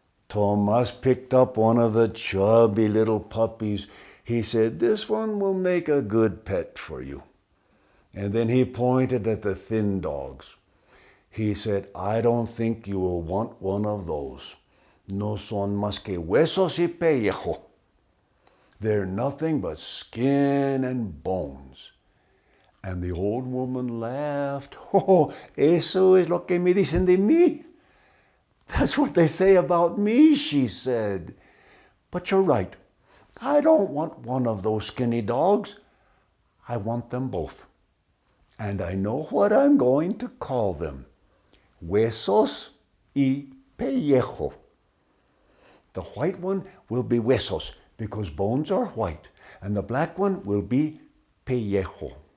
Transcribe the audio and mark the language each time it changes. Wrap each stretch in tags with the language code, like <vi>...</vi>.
<en>Tomas picked up one of the chubby little puppies. He said, "This one will make a good pet for you." And then he pointed at the thin dogs. He said, "I don't think you will want one of those.</en> <es>No son más que huesos y pellejo.</es> <en>They're nothing but skin and bones." And the old woman laughed.</en> <es>"Oh, eso es lo que me dicen de mí.</es> <en>That's what they say about me," she said. "But you're right. I don't want one of those skinny dogs. I want them both. And I know what I'm going to call them. Huesos y Pellejo. The white one will be Huesos because bones are white, and the black one will be Pellejo."</en>